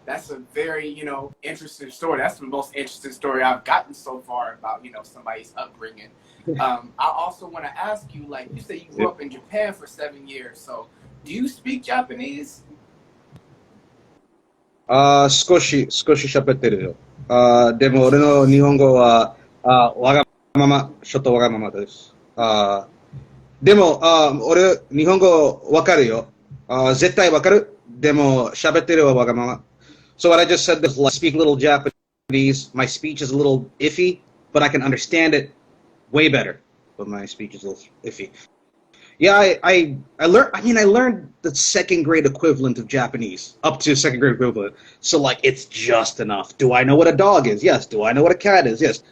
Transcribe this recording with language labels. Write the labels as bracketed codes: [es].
[en] That's a very, interesting story. That's the most interesting story I've gotten so far about, somebody's upbringing. I also want to ask you, like, you said you grew up in Japan for 7 years. So, do you speak Japanese? [ja] 少し喋ってるよ。でも俺の日本語はわがまま、ちょっとわがままです。でも俺日本語わかるよ。絶対わかる。でも喋ってるはわがまま。 [en] So what I just said is, like, I speak a little Japanese. My speech is a little iffy, but I can understand it way better. But my speech is a little iffy. Yeah, I learned the second grade equivalent of Japanese, up to second grade equivalent. So, like, it's just enough. Do I know what a dog is? Yes. Do I know what a cat is? Yes.